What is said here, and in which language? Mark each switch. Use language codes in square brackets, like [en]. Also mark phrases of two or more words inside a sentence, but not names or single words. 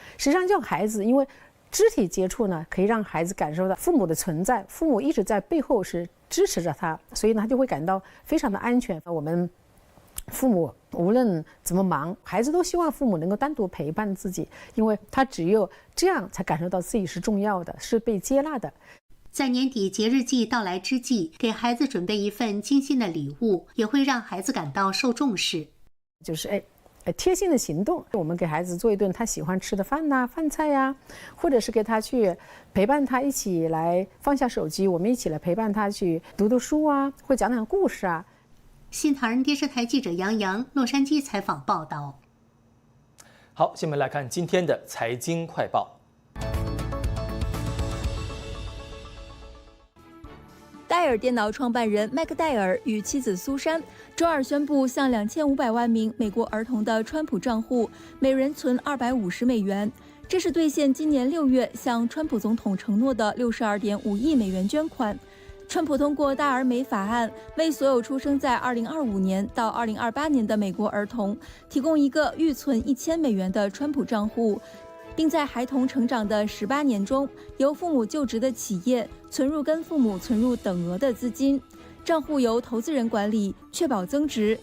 [zh] 實際上，叫孩子，因為肢體接觸呢，可以讓孩子感受到父母的存在，父母一直在背後是支持着他，所以呢，他就會感到非常的安全。我們父母無論怎麼忙，孩子都希望父母能夠單獨陪伴自己，因為他只有這樣才感受到自己是重要的，是被接納的。在年底節日季到來之際，給孩子準備一份精心的禮物，也會讓孩子感到受重視。就是貼心的行動，我們給孩子做一頓他喜歡吃的飯吶、飯菜呀，或者是給他去陪伴他一起來放下手機，我們一起來陪伴他去讀讀書啊，或講講故事啊。新唐人電視台記者楊洋洛杉磯採訪報道。好，下面來看今天的財經快報。戴尔电脑创办人麦克戴尔与妻子苏珊周二宣布，向2500万名美国儿童的川普账户每人存250美元，这是兑现今年6月向川普总统承诺的62.5亿美元捐款。川普通过大而美法案，为所有出生在2025年到2028年的美国儿童提供一个预存1000美元的川普账户，并在孩童成长的18年中，由父母就职的企业存入跟父母存入等额的资金，账户由投资人管理，确保增值。